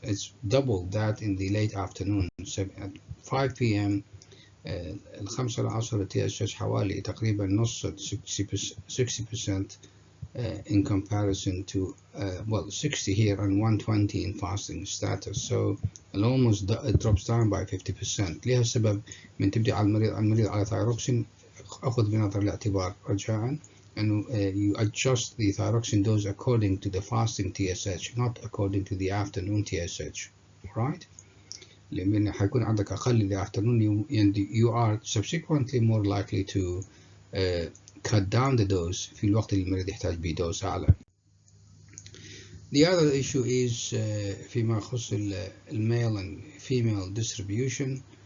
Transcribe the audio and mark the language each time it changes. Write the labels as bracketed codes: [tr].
[en] It's double that in the late afternoon. So at 5 p.m. [ar] الخمسة العصر [en] TSH [ar] حوالي تقريبا نص [en] 60% in comparison to 60 here and 120 in fasting status. So it drops down by 50%. [ar] لها سبب من تبدأ على المريض على thyroxine. أخذ بنظر الاعتبار رجاءً أنه [en] you adjust the thyroxine dose according to the fasting TSH, not according to the afternoon TSH. Right? [ar] لأن حيكون عندك أقل [en] in the afternoon, and you are subsequently more likely to cut down the dose [ar] في الوقت اللي المريض يحتاج به دوز أعلى. [en] The other issue is [ar] فيما يخص [en] male and female distribution.